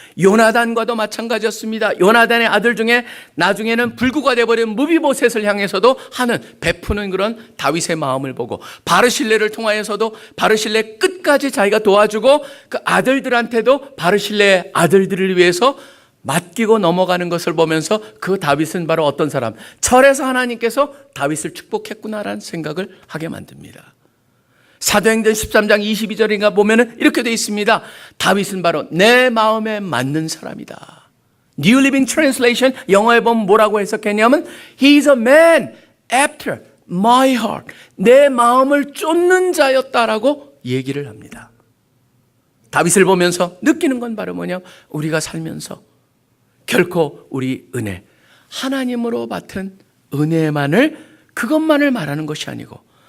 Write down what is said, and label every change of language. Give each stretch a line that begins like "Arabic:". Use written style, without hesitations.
Korean: 요나단과도 마찬가지였습니다. 요나단의 아들 중에 나중에는 불구가 되어버린 무비보셋을 향해서도 하는 베푸는 그런 다윗의 마음을 보고, 바르실레를 통하여서도 바르실레 끝까지 자기가 도와주고 그 아들들한테도 바르실레의 아들들을 위해서 맡기고 넘어가는 것을 보면서 그 다윗은 바로 어떤 사람, 철에서 하나님께서 다윗을 축복했구나라는 생각을 하게 만듭니다. 사도행전 13장 22절인가 보면은 이렇게 되어 있습니다. 다윗은 바로 내 마음에 맞는 사람이다.
English: New Living Translation
Korean: 영어에 보면 뭐라고 해석했냐면
English: He is a man after my heart.
Korean: 내 마음을 쫓는 자였다라고 얘기를 합니다. 다윗을 보면서 느끼는 건 바로 뭐냐, 우리가 살면서 결코 우리 은혜, 하나님으로 받은 은혜만을, 그것만을 말하는 것이 아니고